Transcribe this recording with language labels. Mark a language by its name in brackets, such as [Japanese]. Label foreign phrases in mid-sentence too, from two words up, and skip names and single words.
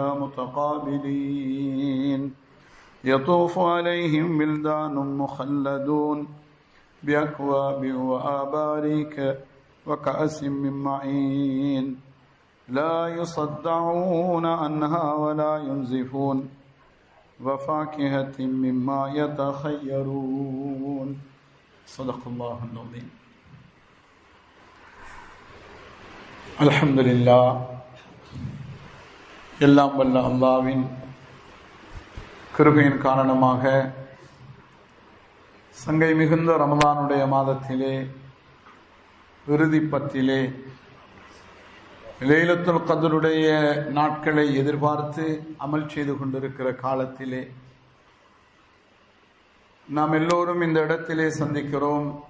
[Arabic] متقابلين يطوف عليهم بلدان مخلدون بأكواب وآباريك وكأس من معين لا يصدعون عنها ولا ينزفون وفاكهة مما يتخيرون صدق الله العظيم. الحمد لله. [Tamil] எல்லாம் வல்ல அல்லாஹ்வின் கிருபையின் காரணமாக சங்கை மிகுந்த ரமலானுடைய மாதத்திலே இறுதி பத்திலே லைலத்துல் கத்ருடைய நாட்களை எதிர்பார்த்து அமல் செய்து கொண்டிருக்கிற காலத்திலே நாம் எல்லோரும் இந்த இடத்திலே சந்திக்கிறோம்.